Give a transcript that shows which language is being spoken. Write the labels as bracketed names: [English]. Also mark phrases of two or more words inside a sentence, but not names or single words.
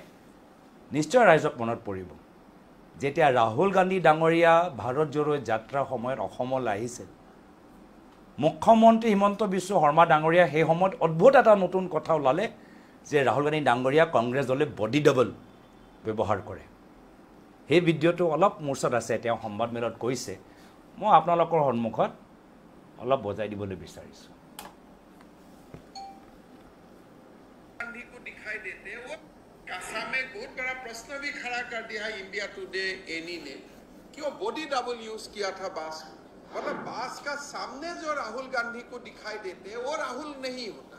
[Assamese] নিশ্চয় ৰাইজক মনত পৰিব, যেতিয়া ৰাহুল গান্ধী ডাঙৰীয়া ভাৰত জোড়ো যাত্ৰাৰ সময়ত অসমলৈ আহিছিল, মুখ্যমন্ত্ৰী হিমন্ত বিশ্ব শৰ্মা ডাঙৰীয়া সেই সময়ত অদ্ভুত এটা নতুন কথা ওলালে যে ৰাহুল গান্ধী ডাঙৰীয়া কংগ্ৰেছ দলে বডি ডাবল ব্যৱহাৰ কৰে। সেই ভিডিঅ'টো অলপ মোৰ ওচৰত আছে, তেওঁ সংবাদমেলত কৈছে, মই আপোনালোকৰ সন্মুখত অলপ বজাই দিবলৈ বিচাৰিছোঁ। [Hindi] कासा में बहुत बड़ा प्रश्न भी खड़ा कर दिया है इंडिया टुडे एनी ने, क्यों बॉडी डबल यूज किया था बास, मतलब बास का सामने जो राहुल गांधी को दिखाई देते हैं वो राहुल नहीं होता।